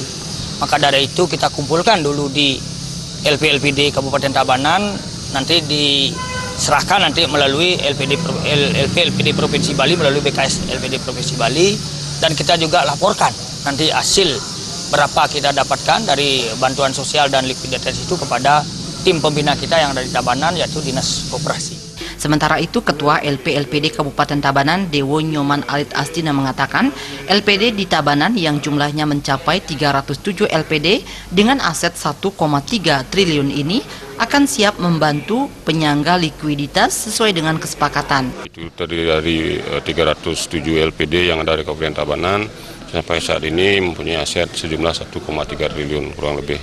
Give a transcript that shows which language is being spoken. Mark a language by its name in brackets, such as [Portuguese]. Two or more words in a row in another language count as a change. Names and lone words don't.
[Indonesian] Maka dari itu kita kumpulkan dulu di LPD Kabupaten Tabanan, nanti diserahkan nanti melalui LPD Provinsi Bali, melalui BKS LPD Provinsi Bali. Dan kita juga laporkan nanti hasil berapa kita dapatkan dari bantuan sosial dan likuiditas itu kepada tim pembina kita yang ada di Tabanan yaitu Dinas Koperasi. Sementara itu Ketua LPD Kabupaten Tabanan Dewo Nyoman Alit Astina mengatakan LPD di Tabanan yang jumlahnya mencapai 307 LPD dengan aset 1,3 triliun ini akan siap membantu penyangga likuiditas sesuai dengan kesepakatan. Itu terdiri dari 307 LPD yang ada di Kabupaten Tabanan sampai saat ini mempunyai aset sejumlah 1,3 triliun kurang lebih.